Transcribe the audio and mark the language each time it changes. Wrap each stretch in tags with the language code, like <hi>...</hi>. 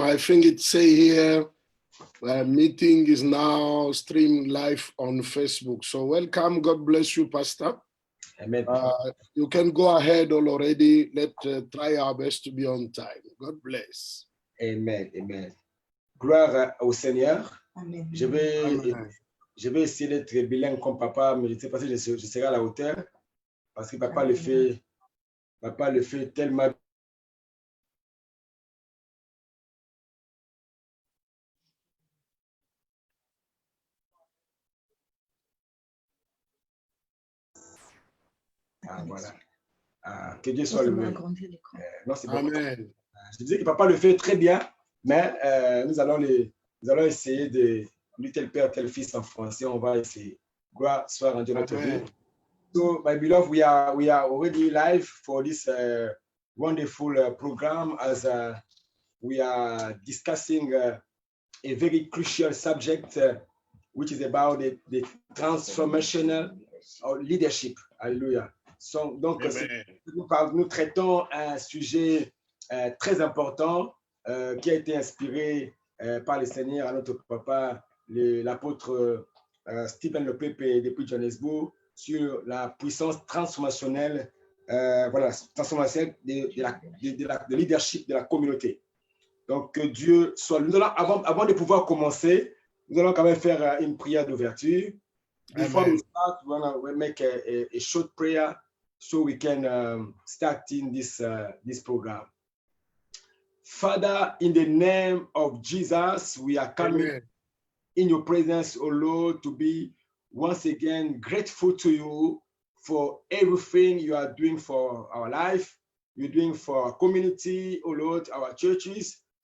<en>I think it say here, meeting is now streamed live on Facebook. So welcome. God bless you, Pastor. Amen. You can go ahead already. Let's try our best to be on time. God bless.</en> <fr>Amen. Amen. Gloire au Seigneur. Amen. Je vais essayer d'être bilingue comme papa, mais je ne sais pas si je serai à la hauteur. Parce que papa le fait tellement. Voilà. Que Dieu soit loué. Non, c'est bon. Amen. Je disais que papa le fait très bien, mais nous allons essayer de lui tel père, tel fils en français. On va essayer. Gloire soit rendue à notre vie.</fr> <en>So, my beloved, we are already live for this wonderful program as we are discussing a very crucial subject, which is about the transformational leadership. Hallelujah.</en> <fr>So, donc, nous traitons un sujet très important qui a été inspiré par le Seigneur à notre papa, l'apôtre Stephen Lepepe depuis Johannesburg, sur la puissance transformationnelle, transformationnelle de leadership de la communauté. Donc, que Dieu soit. Nous allons, avant de pouvoir commencer, nous allons quand même faire une prière d'ouverture.</fr> <en>Before we start, we'll make a short prayer so we can start in this program. Father, in the name of Jesus, we are coming in your presence, O Lord, to be once again grateful to you for everything you are doing for our life, you're doing for our community, O Lord, our churches.</en>